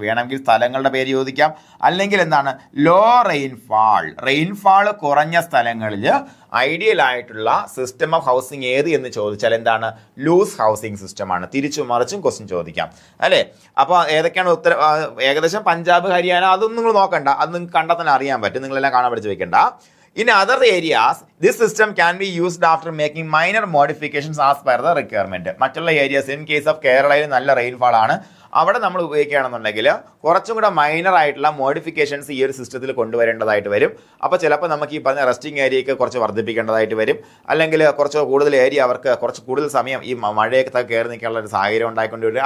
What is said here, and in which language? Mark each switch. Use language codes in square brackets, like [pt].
[ml] വേണമെങ്കിൽ സ്ഥലങ്ങളുടെ പേര് ചോദിക്കാം. അല്ലെങ്കിൽ ലോ റെയിൻഫാൾ കുറഞ്ഞ സ്ഥലങ്ങളിൽ ഐഡിയൽ ആയിട്ടുള്ള സിസ്റ്റം ഓഫ് ഹൗസിംഗ് ഏത് എന്ന് ചോദിച്ചാൽ ലൂസ് ഹൗസിംഗ് സിസ്റ്റമാണ്. തിരിച്ചും മറിച്ചും ക്വസ്റ്റ്യൻ ചോദിക്കാം അല്ലേ. അപ്പോൾ ഏതൊക്കെയാണ് ഏകദേശം പഞ്ചാബ്, ഹരിയാന അതൊന്നും നിങ്ങൾ നോക്കണ്ട, അത് നിങ്ങൾക്ക് കണ്ടാൽ തന്നെ അറിയാൻ പറ്റും, നിങ്ങളെല്ലാം കാണാൻ പഠിച്ച് വെക്കണ്ട. [en] In other areas, this system can be used after making minor modifications as per the requirement. [ml] മറ്റുള്ള ഏരിയാസ്, ഇൻ കേസ് ഓഫ് കേരളയിൽ നല്ല റെയിൻഫാൾ ആണ്, അവിടെ നമ്മൾ ഉപയോഗിക്കുകയാണെന്നുണ്ടെങ്കിൽ കുറച്ചും കൂടെ മൈനർ ആയിട്ടുള്ള മോഡിഫിക്കേഷൻസ് ഈ ഒരു സിസ്റ്റത്തിൽ കൊണ്ടുവരേണ്ടതായിട്ട് വരും. അപ്പോൾ ചിലപ്പോൾ നമുക്ക് ഈ പറഞ്ഞ റെസ്റ്റിംഗ് ഏരിയയ്ക്ക് കുറച്ച് വർദ്ധിപ്പിക്കേണ്ടതായിട്ട് വരും. അല്ലെങ്കിൽ കുറച്ച് കൂടുതൽ ഏരിയ അവർക്ക് കുറച്ച് കൂടുതൽ സമയം ഈ മഴയൊക്കെ കയറി നിൽക്കാനുള്ള ഒരു സാഹചര്യം ഉണ്ടായിക്കൊണ്ട് വരും.